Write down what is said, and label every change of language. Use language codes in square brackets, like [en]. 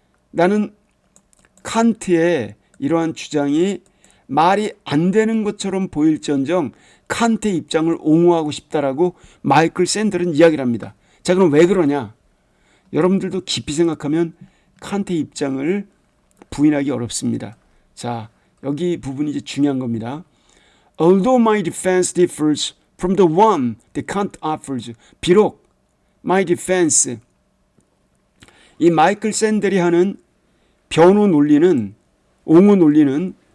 [ko] 나는 칸트의 이러한 주장이 말이 안 되는 것처럼 보일지언정 칸트의 입장을 옹호하고 싶다라고 마이클 샌들은 이야기를 합니다. 자, 그럼 왜 그러냐? 여러분들도 깊이 생각하면 칸트의 입장을 부인하기 어렵습니다. 자, 여기 부분이 이제 중요한 겁니다. [en] Although my defense differs from the one that Kant offers. [ko] 비록 [en] my defense, [ko] 이 마이클 샌델이 하는 변호 논리는, 옹호 논리는